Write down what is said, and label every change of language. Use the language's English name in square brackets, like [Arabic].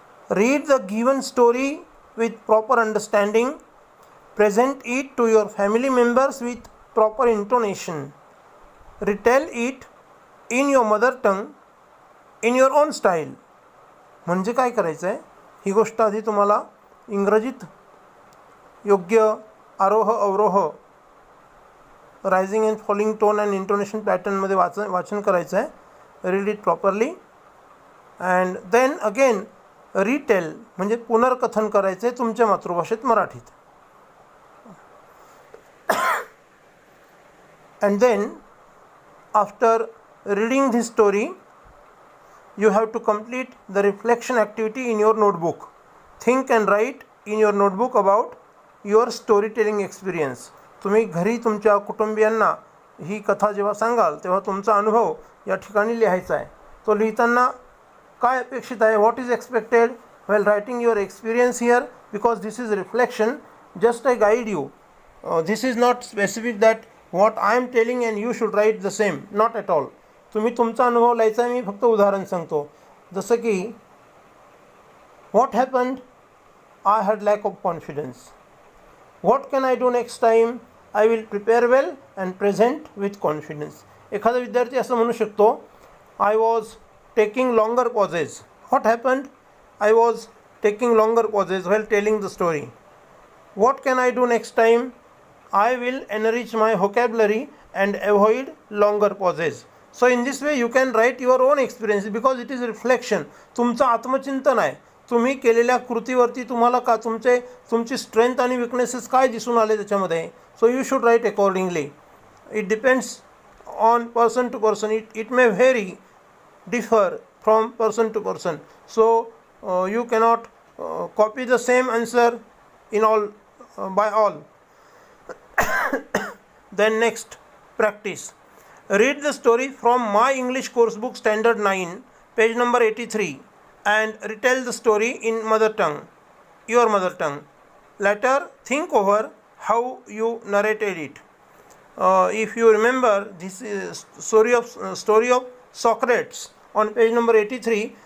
[English] Read the given story with proper understanding. Present it to your family members with proper intonation. Retell it in your mother tongue, in your own style. [Marathi] म्हणजे काय करायचं आहे, ही गोष्ट आधी तुम्हाला इंग्रजीत योग्य आरोह अवरोह [English] rising and falling tone and intonation पॅटर्नमध्ये [Marathi] वाचन करायचं आहे. [English] read it properly and then again retell [Marathi] म्हणजे पुनर्कथन करायचं आहे तुमच्या मातृभाषेत मराठीत. [English] And then after reading this story you have to complete the reflection activity in your notebook. Think and write in your notebook about your storytelling experience. [Marathi] तुम्ही घरी तुमच्या कुटुंबियांना ही कथा जेव्हा सांगाल तेव्हा तुमचा अनुभव या ठिकाणी लिहायचा आहे. तो लिहिताना काय अपेक्षित आहे, [English] What is expected while writing your experience here, because this is reflection. Just I guide you. This is not specific that what I am telling and you should write the same. Not at all. [Marathi] तुम्ही तुमचा अनुभव लिहायचा आहे. मी फक्त उदाहरण सांगतो. जसं की [English] What happened, I had lack of confidence. What can I do next time, I will prepare well and present with confidence. [Marathi] एखादा विद्यार्थी असं म्हणू शकतो, [English] I was taking longer pauses. What happened, I was taking longer pauses while telling the story. What can I do next time, I will enrich my vocabulary and avoid longer pauses. So in this way you can write your own experience because it is reflection. [Marathi] तुमचं आत्मचिंतन आहे. तुम्ही केलेल्या कृतीवरती तुम्हाला का तुमची strength आणि weaknesses काय दिसून आले त्याच्यामध्ये. [English] So you should write accordingly. It depends on person to person. It may very differ from person to person. So you cannot copy the same answer in all by all. Then next, practice. Read the story from My English Course Book Standard 9, page number 83, and retell the story in mother tongue, your mother tongue. Later, think over how you narrated it. if you remember, this is story of Socrates on page number 83.